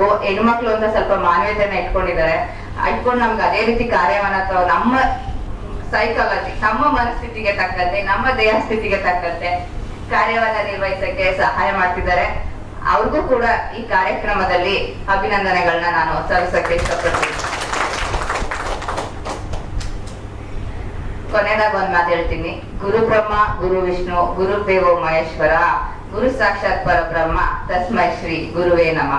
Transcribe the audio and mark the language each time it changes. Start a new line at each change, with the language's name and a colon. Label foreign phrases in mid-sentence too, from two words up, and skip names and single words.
Kannada: ಹೆಣ್ಮಕ್ಳು ಅಂತ ಸ್ವಲ್ಪ ಮಾನವೀಯತೆಯನ್ನ ಇಟ್ಕೊಂಡಿದ್ದಾರೆ, ಇಟ್ಕೊಂಡು ನಮ್ಗೆ ಅದೇ ರೀತಿ ಕಾರ್ಯವನ್ನ ಅಥವಾ ನಮ್ಮ ಸೈಕಾಲಜಿ, ನಮ್ಮ ಮನಸ್ಥಿತಿಗೆ ತಕ್ಕಂತೆ, ನಮ್ಮ ದೇಹ ಸ್ಥಿತಿಗೆ ತಕ್ಕಂತೆ ಕಾರ್ಯವನ್ನ ನಿರ್ವಹಿಸಕ್ಕೆ ಸಹಾಯ ಮಾಡ್ತಿದ್ದಾರೆ. ಅವ್ರಿಗೂ ಕೂಡ ಈ ಕಾರ್ಯಕ್ರಮದಲ್ಲಿ ಅಭಿನಂದನೆಗಳನ್ನ ನಾನು ಸಲ್ಲಿಸಕ್ಕೆ ಇಷ್ಟಪಡ್ತೀನಿ. ಕೊನೆಯದಾಗ ಒಂದ್ ಮಾತು ಹೇಳ್ತೀನಿ,
Sanskrit: ಗುರು ಬ್ರಹ್ಮ ಗುರು ವಿಷ್ಣು ಗುರು ದೇವೋ ಮಹೇಶ್ವರ ಗುರು ಸಾಕ್ಷಾತ್ ಪರಬ್ರಹ್ಮ ತಸ್ಮೈ ಶ್ರೀ ಗುರುವೇ ನಮಃ.